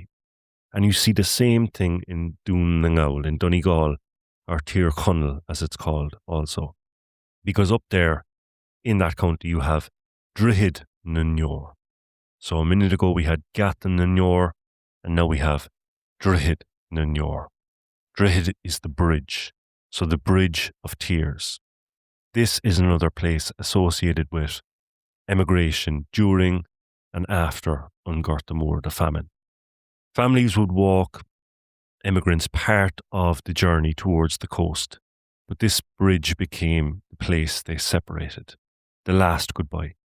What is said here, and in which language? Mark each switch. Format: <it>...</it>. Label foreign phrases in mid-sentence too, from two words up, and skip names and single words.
<en>And you see the same thing in Donegal, in Donegal, or Tirconnell as it's called also. Because up there in that county you have Droichead nDeor. So a minute ago we had Geata nDeor, and now we have Droichead nDeor. Droichead is the bridge, so the bridge of tears. This is another place associated with emigration during and after An Gorta Moor, the famine. Families would walk immigrants part of the journey towards the coast, but this bridge became the place they separated, the last goodbye.</en>